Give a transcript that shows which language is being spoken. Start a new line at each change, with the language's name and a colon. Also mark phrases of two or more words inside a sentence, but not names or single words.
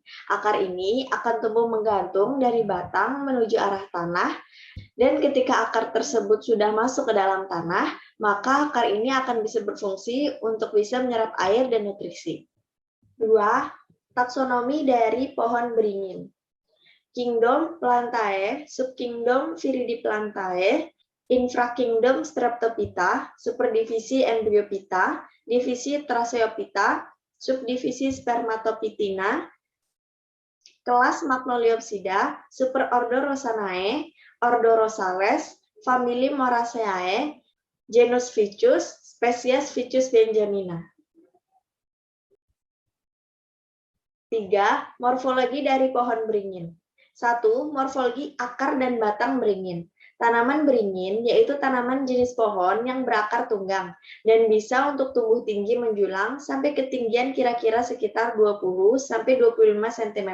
Indonesian: Akar ini akan tumbuh menggantung dari batang menuju arah tanah, dan ketika akar tersebut sudah masuk ke dalam tanah, maka akar ini akan bisa berfungsi untuk bisa menyerap air dan nutrisi. 2. Taksonomi dari pohon beringin. Kingdom Plantae, Subkingdom Viridiplantae, Infrakingdom Streptophyta, Superdivisi Embryophyta, Divisi Tracheophyta, Subdivisi Spermatophytina, kelas Magnoliopsida, Superordo Rosanae, Ordo Rosales, Famili Moraceae, genus Ficus, spesies Ficus benjamina. 3. Morfologi dari pohon beringin. 1. Morfologi akar dan batang beringin. Tanaman beringin yaitu tanaman jenis pohon yang berakar tunggang dan bisa untuk tumbuh tinggi menjulang sampai ketinggian kira-kira sekitar 20-25 cm.